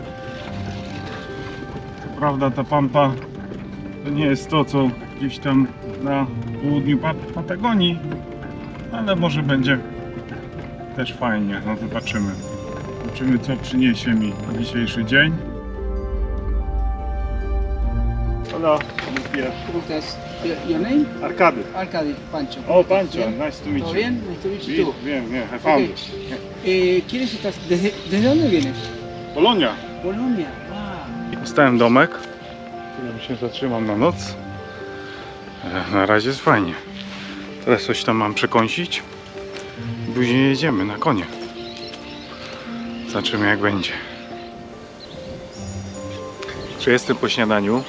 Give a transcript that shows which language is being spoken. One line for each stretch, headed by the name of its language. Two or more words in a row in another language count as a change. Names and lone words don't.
Polish: Prawda, ta pampa to nie jest to, co gdzieś tam na południu Patagonii, ale może będzie też fajnie. No zobaczymy. Zobaczymy, co przyniesie mi dzisiejszy dzień.
Spanish: Hola, buenos días. ¿Cómo estás?
English: Your name? Arkady. Arkady, Pancho. Oh, Pancho,
Spanish: Bien?
English: nice to meet
Spanish: ¿Todo
English: you. bien? Nice to meet you too.
Spanish: Bien, bien,
English: I found Okay. it.
Spanish: ¿Quiénes estás? ¿Desde dónde vienes? Polonia. Polonia.
English: Wow.
Polish: Dostałem domek, w którym się zatrzymam na noc. Na razie jest fajnie. Teraz coś tam mam przekąsić. Później jedziemy na konie. Zobaczymy, jak będzie. Czy jestem po śniadaniu?